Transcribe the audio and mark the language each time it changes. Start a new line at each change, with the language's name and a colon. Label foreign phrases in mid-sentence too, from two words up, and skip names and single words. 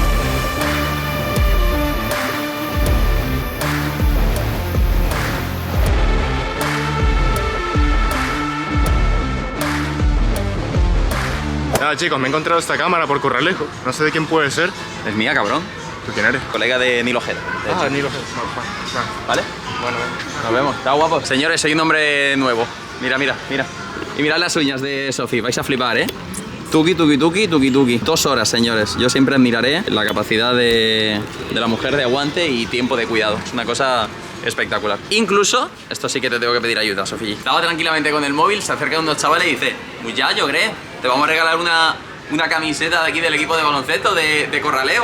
Spanish: Nada, chicos, me he encontrado esta cámara por Corralejo. No sé de quién puede ser. Es mía, cabrón. ¿Tú quién eres? Colega de Nilo Ojeda. Nilo. ¿Vale? Bueno, Nos vemos. Está guapo. Señores, soy un hombre nuevo. Mira, mira, mira. Y mirad las uñas de Sofía. Vais a flipar, ¿eh? Tuki, tuki, tuki, tuki, tuki. 2 horas, señores. Yo siempre admiraré la capacidad de la mujer de aguante y tiempo de cuidado. Es una cosa espectacular. Incluso, esto sí que te tengo que pedir ayuda, Sofía. Estaba tranquilamente con el móvil, se acerca unos chavales y dice: muchacho, ¿crees? Te vamos a regalar una camiseta de aquí del equipo de baloncesto de Corraleo.